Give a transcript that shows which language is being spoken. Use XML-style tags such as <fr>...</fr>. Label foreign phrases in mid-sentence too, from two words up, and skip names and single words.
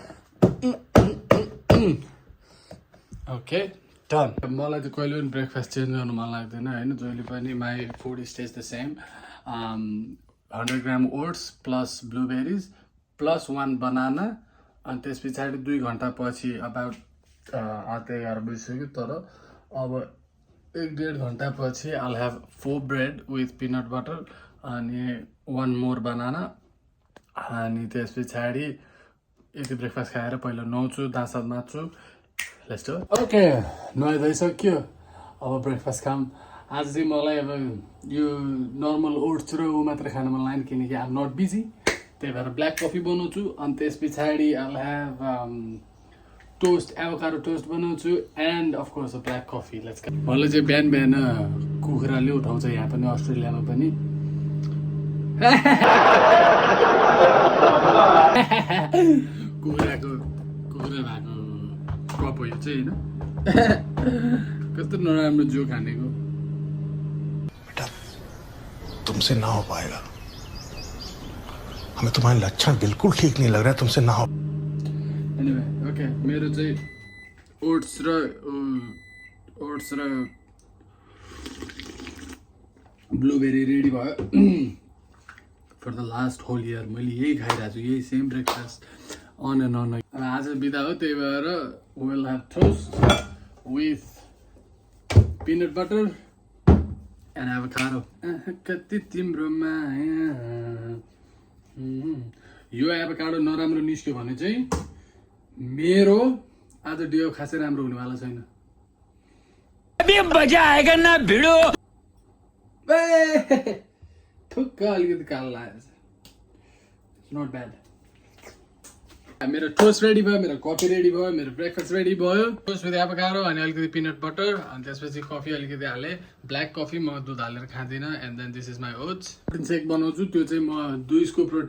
<en>okay done</en> <ne>मलाई चाहिँ कहिले पनि</ne> <en>breakfast change</en> <ne>गर्नु मन लाग्दैन होइन जहिले पनि</ne> <en>my food stays the same 100 gram oats plus blueberries plus 1 banana</en> <ne>अनि त्यस पछाडि 2 घन्टा पछि अबाउट 11 बजिसक्यो तर अब 1-1.5 घन्टा पछि</ne> <en>I'll have 4 bread with peanut butter</en> <ne>अनि</ne> <en>1 more banana</en> <ne>अनि त्यस पछाडि यति ब्रेकफास्ट खाएर पहिला नुहाउँछु दाँत माझ्छु</ne> <en>let's do okay</en> <ne>नुहाइसक्यो अब ब्रेकफास्ट खाम आज चाहिँ मलाई अब यो</ne> <en>normal oats</en> <ne>र ऊ मात्र खान मन लाग्यो किनकि</ne> <en>I am not busy</en> <ne>त्यही भएर</ne> <en>black coffee</en> <ne>बनाउँछु अनि त्यस पछाडि</ne> <en>I'll have toast avocado toast</en> <ne>बनाउँछु</ne> <en>and of course black coffee let's go</en> <ne>मलाई चाहिँ बिहान बिहान कुखुराले उठाउँछ यहाँ पनि अस्ट्रेलियामा पनि कुखुरा भएको कप हो यो चाहिँ होइन कस्तो नराम्रो जो खानेको</ne> <hi>बेटा तुमसे ना हो पाएगा हमें तुम्हारे लक्षण बिल्कुल ठीक नहीं लग रहा है तुमसे ना हो</hi> <en>anyway okay</en> <ne>मेरो चाहिँ ओट्स र ब्लुबेरी रेडी भयो</ne> <en>for the last whole</en> <ne>इयर मैले यही खाइरहेको छु यही</ne> <en>same breakfast on and on</en> <ne>आज बिदा हो त्यही भएर</ne> <en>will have toast with peanut butter and avocado</en> <ne>कति तिम्रो माया यो एभोकाडो नराम्रो निस्क्यो भने चाहिँ मेरो आज डियो खासै राम्रो हुनेवाला छैन</ne> <hi>अभी मजा आएगा ना भिडो</hi> <ne>ठुक्क अलिकति कालो लागेको छ</ne> <en>not bad</en> <ne>मेरो टोस्ट रेडी भयो मेरो कफी रेडी भयो मेरो ब्रेकफास्ट रेडी भयो</ne> <en>toast with avocado</en> <ne>अनि अलिकति</ne> <en>peanut butter</en> <ne>अनि त्यसपछि कफी अलिकति हालेँ</ne> <en>black coffee</en> <ne>म दुध हालेर खाँदिनँ</ne> <en>and then this is my oats protein shake</en> <ne>बनाउँछु त्यो चाहिँ म</ne> <en>2 scoop protein</en>